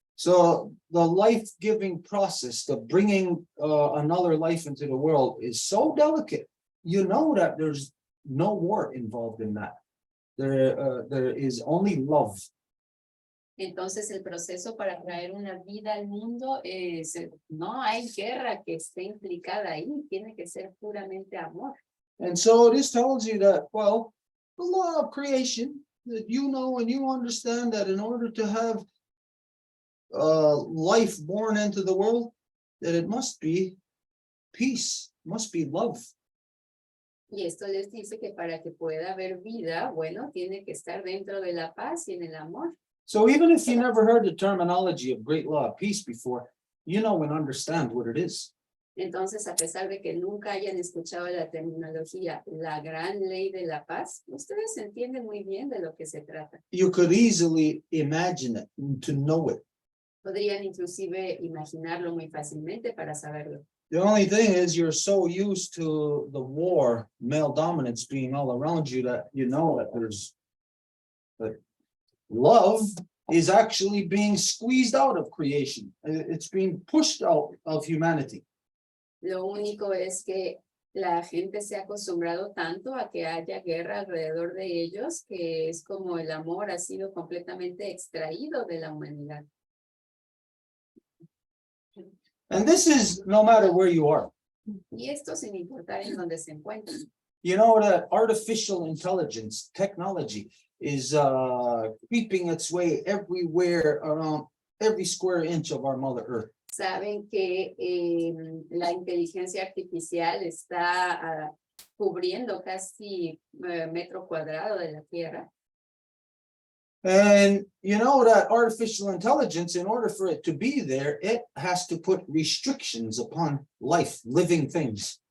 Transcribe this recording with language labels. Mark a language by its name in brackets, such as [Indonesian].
[English] So the life-giving process, the bringing another life into the world is so delicate. You know that there's no war involved in that. There is only love. [Spanish] Entonces el proceso para traer una vida al mundo es, no hay guerra que esté implicada ahí, tiene que ser puramente amor. [English] And so this tells you that, well, the law of creation, that you know and you understand that in order to have life born into the world, that it must be peace, must be love. [Spanish] Y esto les dice que para que pueda haber vida, bueno, tiene que estar dentro de la paz y en el amor. [English] So even if you never heard the terminology of great law of peace before, you know and understand what it is. [Spanish] Entonces, a pesar de que nunca hayan escuchado la terminología, la gran ley de la paz, ustedes entienden muy bien de lo que se trata. [English] You could easily imagine it, to know it. [Spanish] Podrían inclusive imaginarlo muy fácilmente para saberlo. [English] The only thing is you're so used to the war, male dominance being all around you that you know that there's that love is actually being squeezed out of creation. It's being pushed out of humanity. [Spanish] Lo único es que la gente se ha acostumbrado tanto a que haya guerra alrededor de ellos, que es como el amor ha sido completamente extraído de la humanidad. [English] And this is no matter where you are. [Spanish] Y esto sin importar en dónde se encuentran. [English] You know that artificial intelligence, technology, is creeping its way everywhere around every square inch of our Mother Earth. [Spanish] Saben que la inteligencia artificial está cubriendo casi metro cuadrado de la Tierra. [English] And you know that artificial intelligence, in order for it to be there, it has to put restrictions upon life, living things.